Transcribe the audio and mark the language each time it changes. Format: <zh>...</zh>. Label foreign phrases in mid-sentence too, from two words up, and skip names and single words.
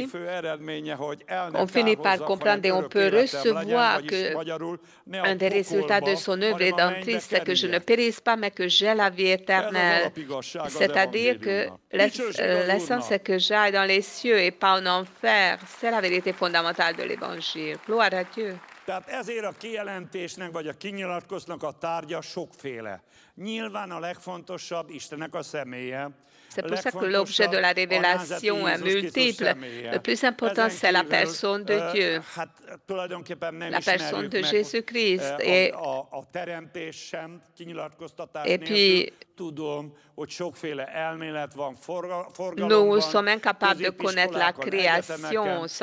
<fr>On finit par comprendre et on peut recevoir que un des résultats de son œuvre rédemptrice, c'est que je ne périsse pas, mais que j'ai la vie éternelle. C'est-à-dire que l'essence, c'est que j'aille dans les cieux et pas en enfer. C'est la vérité fondamentale de l'Évangile. Gloire à Dieu.</fr> <hu>Tehát ezért a kijelentésnek vagy a kinyilatkoznak a tárgya sokféle. Nyilván a legfontosabb Istennek a személye.</hu> <fr>C'est pour ça que l'objet de la révélation est multiple. Le plus important, c'est la personne de Dieu, la personne de Jésus-Christ. Et puis, nous sommes incapables de connaître la création sans révélation.</fr>